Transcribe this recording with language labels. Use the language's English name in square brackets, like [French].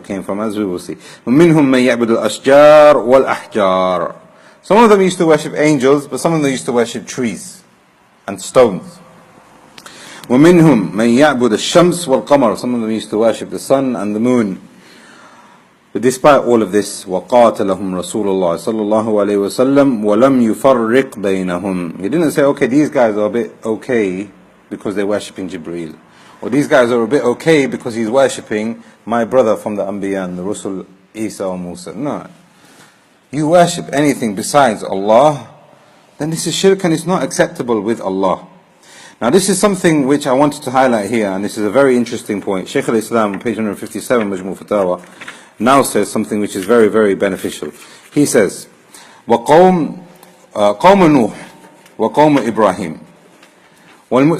[English] came from, as we will see. [Arabic] وَمِنْهُمْ مَنْ يَعْبُدُ الْأَشْجَارِ وَالْأَحْجَارِ. [English] Some of them used to worship angels, but some of them used to worship trees and stones. [Arabic] وَمِنْهُمْ مَنْ يَعْبُدُ الشَّمْسِ وَالْقَمَرِ. [English] Some of them used to worship the sun and the moon. But despite all of this, [Arabic] وَقَاتَلَهُمْ رَسُولُ اللَّهِ صَلَّى اللَّهُ عَلَيْهِ وَسَلَّمْ وَلَمْ يُفَرِّقْ بَيْنَهُمْ. [English] He didn't say, okay, these guys are a bit okay because they're worshipping Jibreel. Or these guys are a bit okay because he's worshipping my brother from the Anbiya and the Rusul, Isa or Musa. No. You worship anything besides Allah, then this is shirk and it's not acceptable with Allah. Now this is something which I wanted to highlight here, and this is a very interesting point. Shaykh al-Islam on page 157, Majmu Fatawa, now says something which is very, very beneficial. He says, [Arabic] وَقَوْمُ نُوحٍ وَقَوْمُ إِبْرَاهِيمٍ.